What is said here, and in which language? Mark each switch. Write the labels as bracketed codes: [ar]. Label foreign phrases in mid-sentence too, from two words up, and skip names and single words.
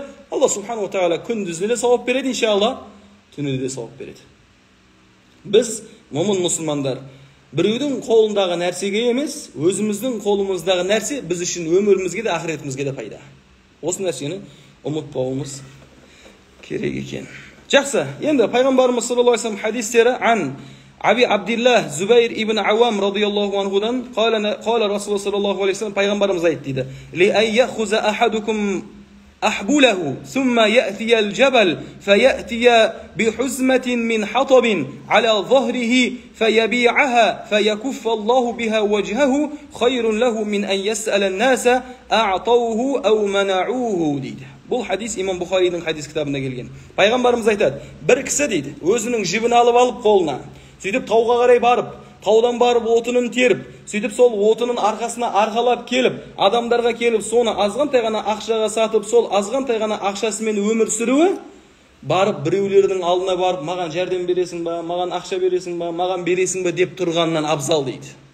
[kk] Алла [ar] سبحانه وتعالى [kk] күндізде де сауап береді, иншалла, түнде де сауап береді. Біз, момын мұсылмандар, біреудің қолындағы нәрсеге емес, өзіміздің қолымыздағы нәрсе біз үшін өмірімізге де, ақыретімізге де пайда. Осы нәрсені ұмытпауымыз керек екен. Жақсы, енді пайғамбарымыз [ar] صلى الله عليه وسلم [kk] хадистері ан Аби Абдиллах Зубайр ибн Ауам [ar] رضي الله عنه قال رسول الله صلى الله عليه وسلم [kk] пайғамбарымыз айтты дейді: [ar] "لأن يأخذ أحدكم أحبله ثم يأتي الجبل فيأتي بحزمة من حطب على ظهره فيبيعها فيكف الله بها وجهه خير له من أن يسأل الناس أعطوه أو منعوه" [kk] дейді. Бұл хадис имам Бухаридің хадис кітабында келген. Пайғамбарымыз айтады, бір кісі дейді, өзінің жібін алып қолына, сөйтіп тауға қарай барып, таудан барып отынын теріп, сөйтіп сол отынын арқасына арқалап келіп, адамдарға келіп, соны азғантай ғана ақшаға сатып, сол азғантай ғана ақшасымен өмір сүруі, барып біреулердің алдына барып, маған жәрдем бересің ба, маған ақша бересің ба, маған бересің ба деп тұрғаннан абзал дейді.